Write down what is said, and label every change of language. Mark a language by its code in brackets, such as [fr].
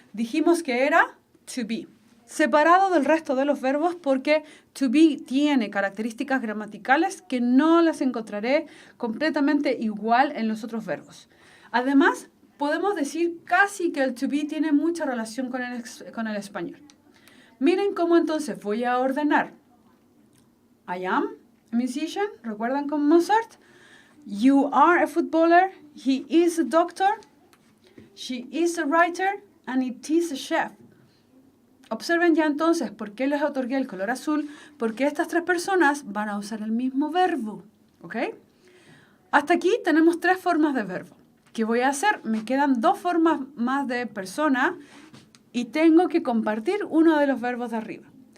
[es] Dijimos que era to be, separado del resto de los verbos porque to be tiene características gramaticales que no las encontraré completamente igual en los otros verbos. Además, podemos decir casi que el to be tiene mucha relación con el español. Miren cómo entonces voy a ordenar. [en] I am a musician, [es] ¿recuerdan con Mozart? [en] You are a footballer, he is a doctor, she is a writer, and it is a chef. [es] Observen ya entonces por qué les otorgué el color azul, porque estas tres personas van a usar el mismo verbo, ¿ok? Hasta aquí tenemos tres formas de verbo. ¿Qué voy a hacer? Me quedan dos formas más de persona y tengo que compartir uno de los verbos de arriba.